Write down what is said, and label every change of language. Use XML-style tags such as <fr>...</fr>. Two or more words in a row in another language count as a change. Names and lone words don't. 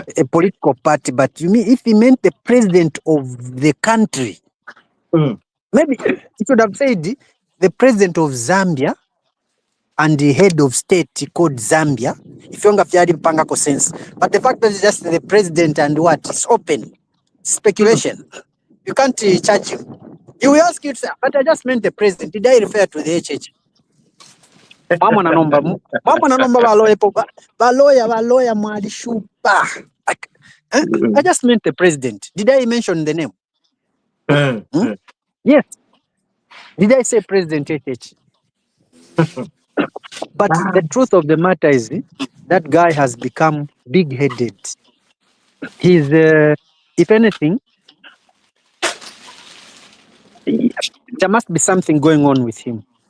<en>A political party, but you mean if he meant the president of the country, maybe he should have said the president of Zambia and the head of state called Zambia. If you have sense, but the fact that it's just the president and what is open speculation. You can't charge him. He will ask you to say, but I just meant the president. Did I refer to the HH?</en> <bem>Mama na nomba baloya mwali shupa.</bem> <en>I just meant the president. Did I mention the name? Yes. Did I say President HH? But the truth of the matter is that guy has become big-headed. He's, if anything, there must be something going on with him.</en>